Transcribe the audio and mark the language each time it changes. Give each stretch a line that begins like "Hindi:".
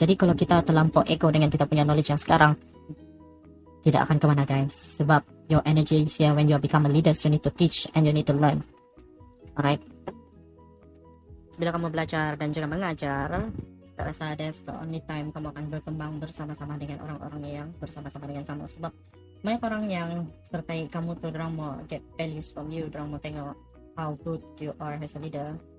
Malay: Jadi kalau kita terlampau ego dengan kita punya knowledge yang sekarang, tidak akan kemana guys. Sebab
English: your energy is here when you become a leader, you need to teach and you need to learn. Alright,
Malay: bila kamu belajar dan juga mengajar, saya rasa
English: that's the only time
Malay: kamu akan berkembang bersama-sama dengan orang-orang yang bersama-sama dengan kamu. Sebab banyak orang yang sertai kamu tuh, orang mau
English: get values from you,
Malay: orang mau tengok
English: how good you are as a leader.